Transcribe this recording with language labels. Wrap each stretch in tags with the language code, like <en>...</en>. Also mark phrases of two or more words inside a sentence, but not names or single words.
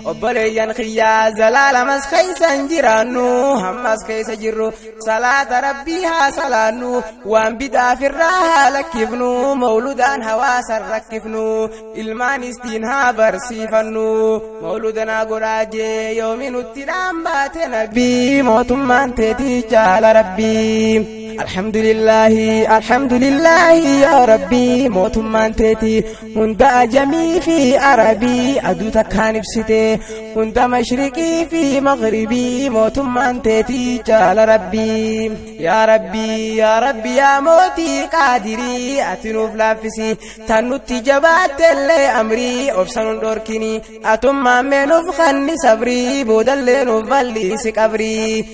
<om>Obboleeyyan kiyyaa zalaalamas keeysan jiraannu, hammas keeysa jirru salaata Rabbii haa salaannu, waan bidhaa firraa haa lakkifnu, mawludaan hawaasan rakkifnu, ilmaanis diin haa barsiifannu. Mawluda naa godhaa jee yoomi nutti dhaan baate Nabii, mootummaan teeti jaala Rabbii.</om> <ar>الحمد لله، الحمد لله يا ربي،</ar> <om>mootummaan teeti hunda ajamii fi arabii aduu takkaan ibsite, hunda mashriqii fi maghribii mootummaan teeti jaala Rabbii. Yaa Rabbii, yaa Rabbii, yaa mootii qaadirii, ati nuuf laaffisi, tan nutti jabaattellee amrii, obsa nun dhorkini, atummaan mee nuuf kanni sabrii, boodallee nuuf bal'isi qabrii.</om>